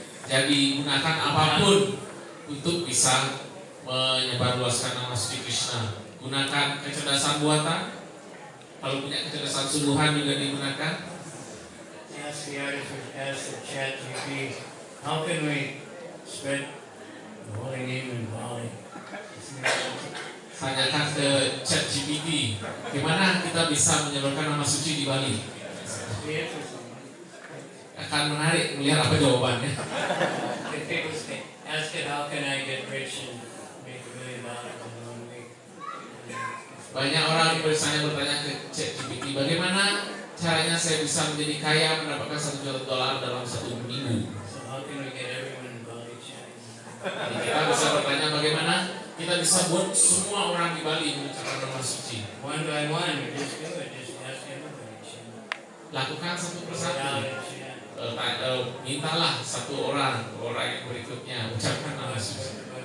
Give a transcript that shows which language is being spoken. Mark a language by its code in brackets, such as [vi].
[id] Jadi gunakan apapun untuk bisa menyebarluaskan nama suci Krishna. Gunakan kecerdasan buatan. Kalau punya kecerdasan sungguhan juga digunakan. [en] Ask the artist, ask the ChatGPT, how can we spread the holy name in Bali? [id] Tanyakan ke ChatGPT, gimana kita bisa menyebarkan nama suci di Bali? Akan menarik melihat apa jawabannya. [en] If people say, ask it, how can I get rich and make $1 million in 1 week? [id] Banyak orang misalnya bertanya ke ChatGPT, bagaimana caranya saya bisa menjadi kaya mendapatkan $1 juta dalam 1 minggu? [en] So how can we get everyone in Bali chanting? [id] Jadi kita bisa bertanya bagaimana kita bisa buat semua orang di Bali mengucapkan nama suci. [en] One by one, we just do it. Just ask everybody chant. [id] Lakukan satu persatu. [en] Shout it, chant. [id] Mintalah satu orang yang berikutnya ucapkan nama suci.